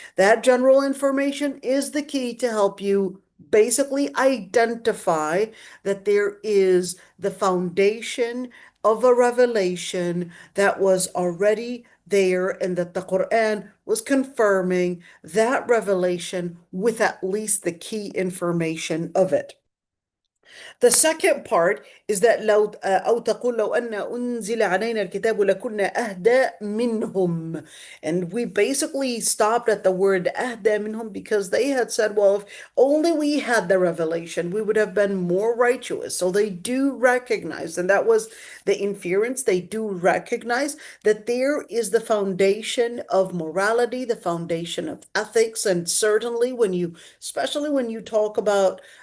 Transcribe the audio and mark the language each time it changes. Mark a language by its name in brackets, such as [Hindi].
[English] That general information is the key to help you basically identify that there is the foundation of a revelation that was already there, and that the Quran was confirming that revelation with at least the key information of it. The second part is that [Arabic] لو أو تقول لو أن أنزل علينا الكتاب لكنا أهدى منهم. [English] And we basically stopped at the word [Arabic] أهدى منهم [English] because they had said, well, if only we had the revelation, we would have been more righteous. So they do recognize, and that was the inference, they do recognize that there is the foundation of morality, the foundation of ethics, and certainly especially when you talk about